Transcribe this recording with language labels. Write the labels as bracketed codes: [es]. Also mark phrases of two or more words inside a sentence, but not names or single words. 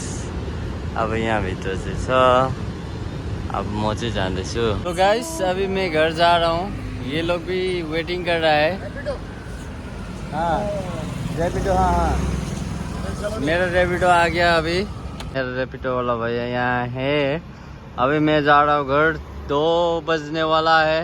[ne] अब यहाँभित्र चाहिँ छ। अब म चाहिँ जाँदैछु। [hi] तो गाइस अभी मैं घर जा रहा हूँ। ये लोग भी वेटिंग कर रहा है। हाँ रैपिडो, हाँ मेरा रैपिडो आ गया अभी। मेरा रैपिडो वाला भैया यहाँ है। अभी मैं जा रहा हूँ घर, 2 बजने वाला है।